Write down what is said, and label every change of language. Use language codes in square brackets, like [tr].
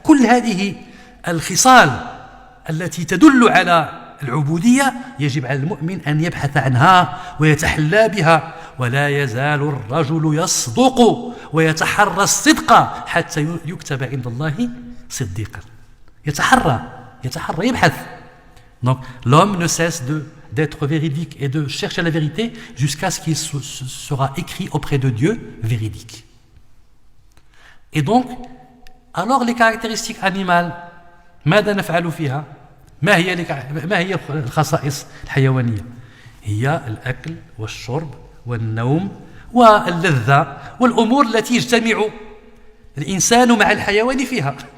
[ar] كل هذه الخصال التي تدل على العبودية يجب على المؤمن أن يبحث عنها ويتحلى بها. ولا يزال الرجل يصدق ويتحرى الصدق حتى يكتب عند الله صديقا. يتحرى يبحث. [fr] Donc l'homme ne cesse d'être véridique et de chercher la vérité jusqu'à ce qu'il sera écrit auprès de Dieu véridique. Et donc, alors les caractéristiques animales, [ar] ماذا نفعل فيها؟ ما هي الخصائص الحيوانية؟ هي الأكل والشرب والنوم واللذة والأمور التي يجتمع الإنسان مع الحيوان فيها.